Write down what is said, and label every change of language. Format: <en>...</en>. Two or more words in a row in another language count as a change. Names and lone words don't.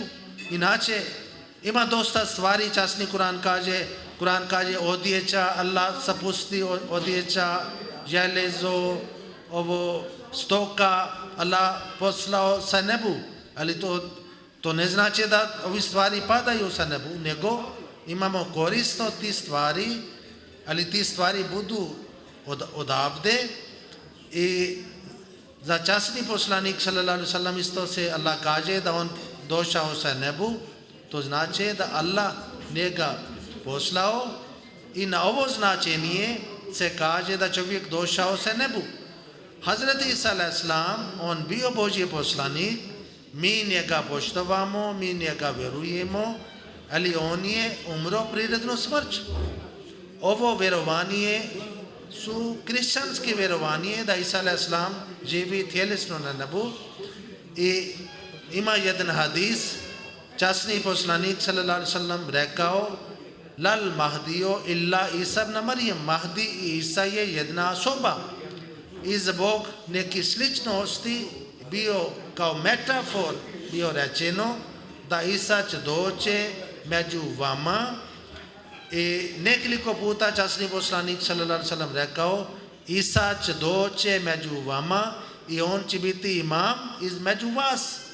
<bs>Inače, ima dosta stvari, časni Kur'an kaže odjeća, Allah sapusti odjeća, železo, ovo stoka, Allah poslao sa nebu. Ali to ne znači da ovi stvari padaju sa nebu, nego imamo korist od tih stvari, ali ti stvari budu odavde. I za časni poslanik</bs> <ar>صلى الله عليه وسلم</ar> <bs>isto se Allah kaže da on došao sa nebu, to znači da Allah njega poslao. I na ovo značenje se kaže da čovjek došao sa nebu. Hazrat Isa a.s. on bio Božji poslanik, mi njega poštovamo, mi njega vjerujemo, ali on je umro prirodnu smrć. Ovo vjerovanje su kršćanske vjerovanje da Isa a.s. živi tjelesno na nebu. I ima jedan hadis, časni poslanik</bs> <ar>صلى الله عليه وسلم</ar> <bs>rekao</bs> <ar>لا المهدي إلا عيسى ابن مريم.</ar> <bs>Mahdi i Isa je jedna osoba. I zbog nekih sličnosti bio kao metafor bio rečeno da Isa će doći među vama. I nekoliko puta časni poslanik</bs> <ar>صلى الله عليه وسلم</ar> <bs>rekao Isa će doći među vama i on će biti imam između vas.</bs>